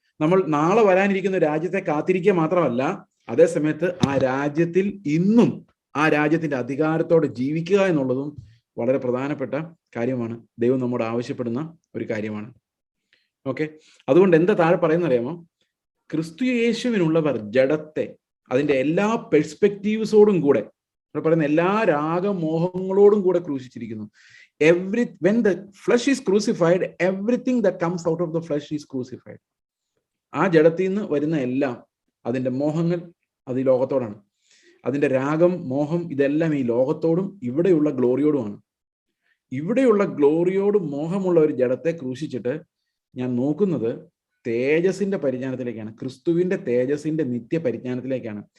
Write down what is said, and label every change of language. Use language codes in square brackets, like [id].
[ml] നമ്മൾ നാളെ വരാനിരിക്കുന്ന രാജ്യത്തെ കാത്തിരിക്കുക മാത്രമല്ല, അതേ സമയത്ത് ആ രാജ്യത്തിൽ ഇന്നും ആ രാജ്യത്തിന്റെ അധികാരത്തോടെ ജീവിക്കുക എന്നുള്ളതും വളരെ പ്രധാനപ്പെട്ട കാര്യമാണ്. ദൈവം നമ്മോട് ആവശ്യപ്പെടുന്ന ഒരു കാര്യമാണ്. ഓക്കെ, അതുകൊണ്ട് എന്താ താഴെ പറയുന്ന അറിയാമോ? ക്രിസ്തു യേശുവിനുള്ളവർ ജഡത്തെ അതിന്റെ എല്ലാ പെർസ്പെക്റ്റീവ്സോടും കൂടെ, പറയുന്ന എല്ലാ രാഗമോഹങ്ങളോടും കൂടെ ക്രൂശിച്ചിരിക്കുന്നു. [en] When the flesh is crucified, everything that comes out of the flesh is crucified. [ml] ആ ജഡത്തിൽ നിന്ന് വരുന്ന എല്ലാം, അതിന്റെ മോഹങ്ങൾ, അത് ഈ ലോകത്തോടാണ്. അതിന്റെ രാഗം, മോഹം, ഇതെല്ലാം ഈ ലോകത്തോടും ഇവിടെയുള്ള ഗ്ലോറിയോടുമാണ്. ഇവിടെയുള്ള മോഹമുള്ള ഒരു ജഡത്തെ ക്രൂശിച്ചിട്ട് ഞാൻ നോക്കുന്നത് തേജസിന്റെ പരിജ്ഞാനത്തിലേക്കാണ്, ക്രിസ്തുവിന്റെ തേജസിന്റെ നിത്യ പരിജ്ഞാനത്തിലേക്കാണ്.